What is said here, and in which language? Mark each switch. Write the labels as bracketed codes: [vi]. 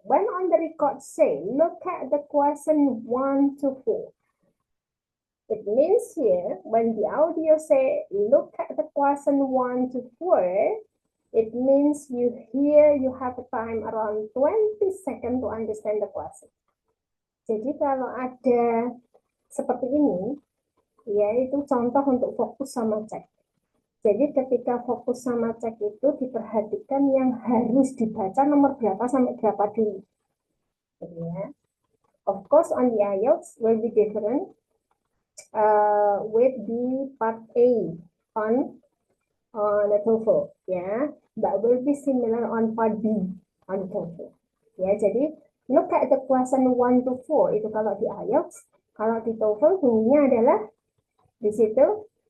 [en] When on the record say, look at the question 1 to 4. It means here, when the audio say, look at the question 1 to 4, it means you have a time around 20 seconds to understand the question. [id] Jadi kalau ada seperti ini, ya itu contoh untuk fokus sama cek. Jadi ketika fokus sama cek itu diperhatikan yang harus dibaca nomor berapa sampai berapa dulu. Ya. [en] Of course on the IELTS will be different with the part A on the TOEFL, ya, but will be similar on part B on TOEFL. [id] Ya, jadi [en] look at the question 1 to 4 [id] itu kalau di IELTS, kalau di TOEFL bunyinya adalah di situ.